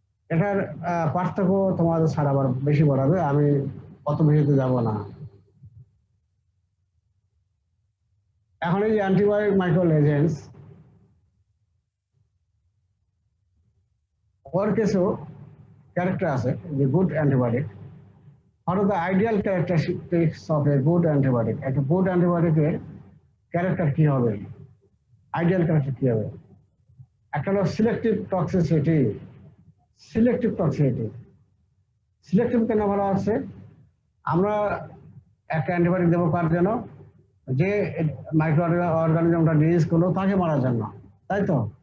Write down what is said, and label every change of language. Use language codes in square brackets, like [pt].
[bn] এটার পার্থক্য তোমাদের স্যার আবার বেশি বলাবে, আমি অত বেশিতে যাব না। এখন এই যে অ্যান্টিবায়োটিক মাইক্রোল এজেন্টস, ওর কিছু ক্যারেক্টার আছে যে good antibiotic. [en] What are the ideal characteristics of a good antibiotic? [bn] একটা গুড অ্যান্টিবায়োটিকের ক্যারেক্টার কি হবে, আইডিয়াল ক্যারেক্টার কি হবে? একটা হলো selective toxicity. Selective toxicity, selective কেন বলা হচ্ছে? আমরা একটা অ্যান্টিবায়োটিক দেবো কার জন্য? যে মাইক্রো অর্গানিজমটা ডিজিজ করলো তাকে মারার জন্য, তাই তো?